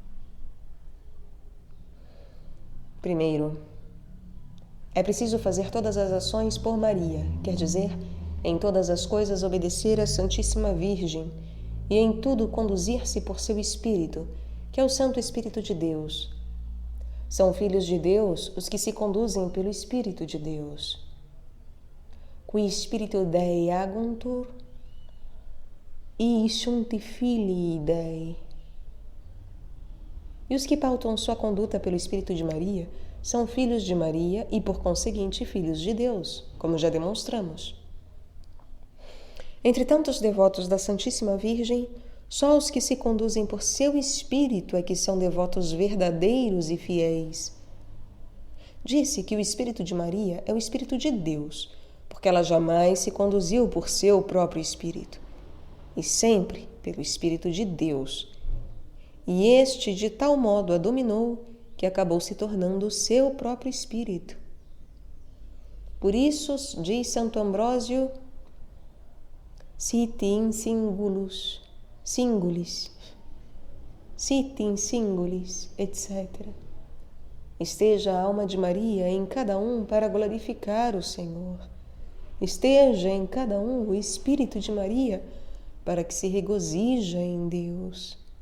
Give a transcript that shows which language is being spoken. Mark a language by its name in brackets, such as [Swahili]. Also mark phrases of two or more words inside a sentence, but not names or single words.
[Portuguese] Primeiro, é preciso fazer todas as ações por Maria, quer dizer, em todas as coisas obedecer à Santíssima Virgem e em tudo conduzir-se por seu Espírito, que é o Santo Espírito de Deus. São filhos de Deus os que se conduzem pelo Espírito de Deus. [Latin] Qui Spiritu Dei aguntur, e sunt filii Dei. [Portuguese] E os que pautam sua conduta pelo Espírito de Maria são filhos de Maria e, por conseguinte, filhos de Deus, como já demonstramos. Entre tantos devotos da Santíssima Virgem, só os que se conduzem por seu Espírito é que são devotos verdadeiros e fiéis. Disse que o Espírito de Maria é o Espírito de Deus, porque ela jamais se conduziu por seu próprio Espírito, e sempre pelo Espírito de Deus. E este de tal modo a dominou que acabou se tornando o seu próprio Espírito. Por isso, diz Santo Ambrósio, [Latin] sit in singulis, etc. [Portuguese] Esteja a alma de Maria em cada um para glorificar o Senhor. Esteja em cada um o Espírito de Maria para que se regozija em Deus.